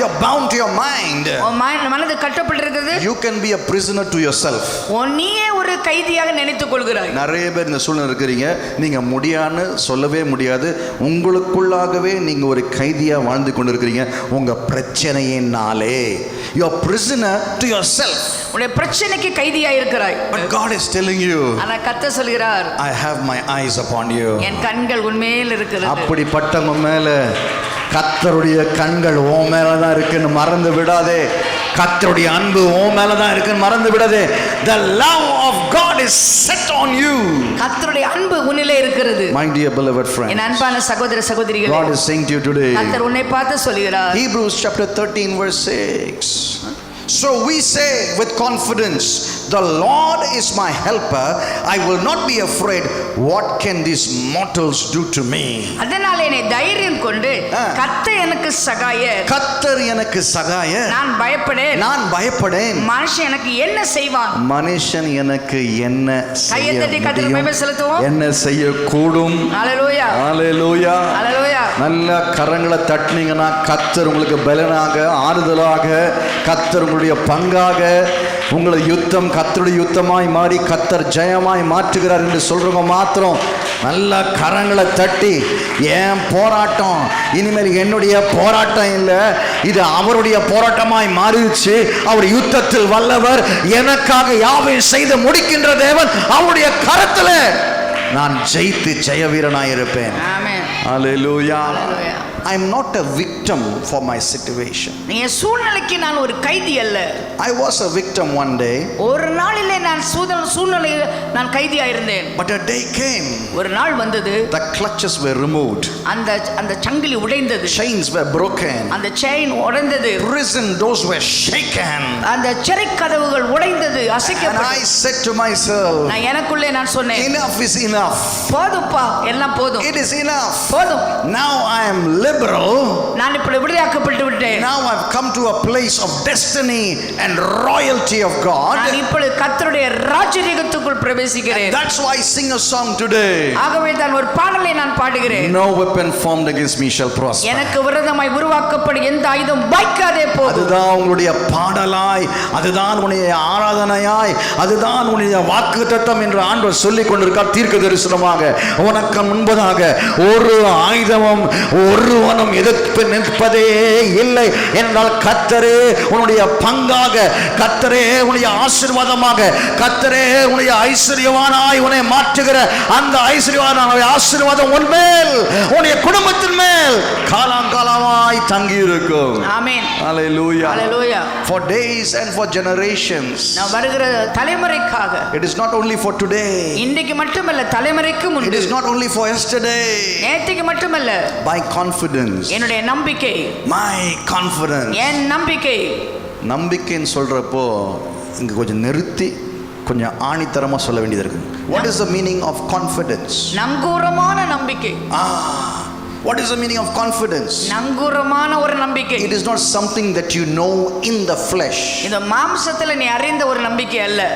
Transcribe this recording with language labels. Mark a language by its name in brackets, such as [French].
[English] You are bound to your mind. [Tamil] உன் மனது கட்டப்பட்டிருக்கிறது. [English] You can be a prisoner to yourself. [Tamil] நீயே ஒரு கைதியாக நினைத்துக் கொள்கிறாய். நிறைய பேர் இந்த சூழ்நிலை இருக்கிறீங்க, நீங்க முடியான்னு சொல்லவே முடியாது, உங்களுக்குள்ளாகவே நீங்க ஒரு கைதியா வாழ்ந்து கொண்டிருக்கிறீங்க உங்க பிரச்சனையினாலே. [English] You are prisoner to yourself. [Tamil] உன்னுடைய பிரச்சனைக்கு கைதியா இருக்கிறாய். [English] But God is telling you, [Tamil] ஆனா கர்த்தர் சொல்கிறார், [English] I have my eyes upon you. [Tamil] என் கண்கள் உன்மேல் இருக்கிறது. அப்படிப்பட்டவங்க மேல கர்த்தருடைய கண்கள் உன் மேல தான் இருக்குன்னு மறந்து விடாதே. கர்த்தருடைய அன்பு உன் மேல தான் இருக்குன்னு மறந்து விடாதே. [English] The love of God is set on you. [Tamil] கர்த்தருடைய அன்பு உன்னிலே இருக்கிறது. [English] My dear beloved friends, [Tamil] என் அன்பான சகோதர சகோதரிகளே, [English] God is saying to you today, [Tamil] கர்த்தர் உன்னை பார்த்து சொல்கிறார். [English] Hebrews chapter 13 verse 6. So we say with confidence, the Lord is my helper, I will not be afraid. What can these mortals do to me? [Tamil] அதனாலே நீ தைரியம் கொண்டு, கர்த்தர் எனக்கு சகாயர், கர்த்தர் எனக்கு சகாயர், நான் பயப்படேன், நான் பயப்படேன். மனுஷன் எனக்கு என்ன செய்வான்? மனுஷன் எனக்கு என்ன கையை தட்டி செய்ய கர்த்தருக்கு மகிமை செலுத்துவோம். முடியும், என்ன செய்யக்கூடும்? ஹல்லேலூயா, ஹல்லேலூயா. ஹல்லேலூயா. நல்ல கரங்களை தட்டினீங்கன்னா கர்த்தர் உங்களுக்கு பலனாக, ஆறுதலாக, கர்த்தர் உங்களுடைய பங்காக, உங்களை யுத்தம் கர்த்தருடைய யுத்தமாய் மாறி கர்த்தர் ஜெயமாய் மாற்றுகிறார் என்று சொல்றவங்க மாத்திரம் நல்ல கரங்களை தட்டி, ஏன் போராட்டம் இனிமேல் என்னுடைய போராட்டம் இல்லை, இது அவருடைய போராட்டமாய் மாறிடுச்சு, அவர் யுத்தத்தில் வல்லவர், எனக்காக யாவையும் செய்து முடிக்கின்ற தேவன், அவருடைய கரத்தில் நான் ஜெயித்து ஜெய வீரனாய் இருப்பேன். ஆமென். ஹல்லேலூயா. ஹல்லேலூயா. [English] I am not a victim for my situation. [Tamil] என் சூழ்நிலைக்கு நான் ஒரு கைதி அல்ல. [English] I was a victim one day. [Tamil] ஒரு நாளிலே நான் சூழ்நிலையில் நான் கைதியா இருந்தேன். [English] But a day came. [Tamil] ஒரு நாள் வந்தது. [English] The clutches were removed. [Tamil] அந்த சங்கிலி உடைந்தது. [English] Chains were broken. [Tamil] அந்த chain உடைந்தது. [English] Prison doors were shaken. [Tamil] அந்த சிறை கதவுகள் உடைந்தது, [English] And [Tamil] அசைக்கப்பட்டது. [English] I said to myself, [Tamil] நான் எனக்குள்ளே நான் சொன்னேன், [English] enough is enough. [Tamil] போதும்பா, எல்லாம் போதும். [English] It is enough. [Tamil] போதும். [English] Now I am living liberal. [Tamil] நான் இப்பொழுது விடுதலையாக்கப்பட்டு விட்டேன். [English] Now I've come to a place of destiny and royalty of God. [Tamil] நான் இப்பொழுது கர்த்தருடைய ராஜரீகத்துக்குள் பிரவேசிக்கிறேன். [English] That's why I sing a song today. [Tamil] ஆகவே தான் ஒரு பாடலை நான் பாடுகிறேன். [English] No weapon formed against me shall prosper. [Tamil] எனக்கு விரோதமாய் உருவாக்கப்படும் எந்த ஆயுதம் வாய்க்காதே போகும். அதுதான் உங்களுடைய பாடலாய், அதுதான் உன்னுடைய ஆராதனையாய், அதுதான் உன்னுடைய வாக்குத்தத்தம் என்று ஆண்டவர் சொல்லிக் கொண்டிருக்கார். தீர்க்க தரிசனமாக உனக்கு முன்பதாக ஒரு ஆயுதமும் ஒருவனும் எதிர்ப்பு நிற்பதே இல்லை என்றால் கர்த்தரே உன்னுடைய பங்காக, கர்த்தரே உன்னுடைய ஆசீர்வாதமாக, கர்த்தரே உன்னுடைய ஐஸ்வர்யவானாய் உன்னை மாற்றுகிற அந்த ஐஸ்வர்யவான ஆசீர்வாதம் உன் மேல், உன்னுடைய குடும்பத்தின் மேல் காலாங்காலமாய் தங்கி இருக்கும். ஆமென். [English] Hallelujah. Hallelujah. For days and for generations. [Tamil] நான் வருகிற தலைமுறைக்காக. [English] It is not only for today. [Tamil] இன்றைக்கு மட்டுமல்ல, தலைமுறைக்கும் உண்டு. [English] It is not only for yesterday. [Tamil] நேற்றுக்கு மட்டுமல்ல. [English] My confidence. [Tamil] என்னுடைய நம்பிக்கை. [English] My confidence. [Tamil] என் நம்பிக்கை. நம்பிக்கைன்னு சொல்றப்போ இங்க கொஞ்சம் நிறுத்தி கொஞ்சம் ஆணித்தரமா சொல்ல வேண்டியது இருக்கு. [English] What is the meaning of confidence? [Tamil] நங்கூரமான நம்பிக்கை. [English] What is the meaning of confidence? [Tamil] நங்கூரமான ஒரு நம்பிக்கை. [English] It is not something that you know in the flesh. [Tamil] இந்த மாம்சத்துல நீ அறிந்த ஒரு நம்பிக்கை அல்ல.